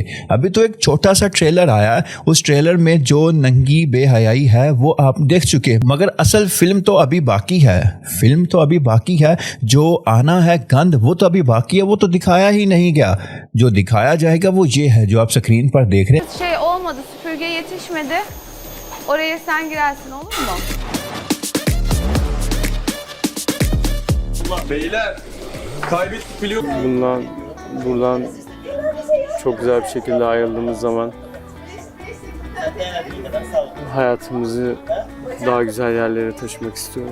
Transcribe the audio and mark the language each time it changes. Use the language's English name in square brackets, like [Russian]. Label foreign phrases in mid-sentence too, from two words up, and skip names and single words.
[Hindi] अभी तो एक छोटा सा ट्रेलर आया है, उस ट्रेलर में जो नंगी बेहयाई है वो आप देख चुके हैं, मगर असल फिल्म तो अभी बाकी है। जो आना है गंद वो तो अभी बाकी है, वो तो दिखाया ही नहीं गया। जो दिखाया जाएगा वो ये है जो आप स्क्रीन पर देख रहे हैं। [Turkish] Şey olmadı, süpürge yetişmedi. Oraya sen girersin, olur mu? Beyler, kaybettik biliyor Buradan çok güzel bir şekilde ayrıldığımız zaman hayatımızı daha güzel yerlere taşımak istiyorum.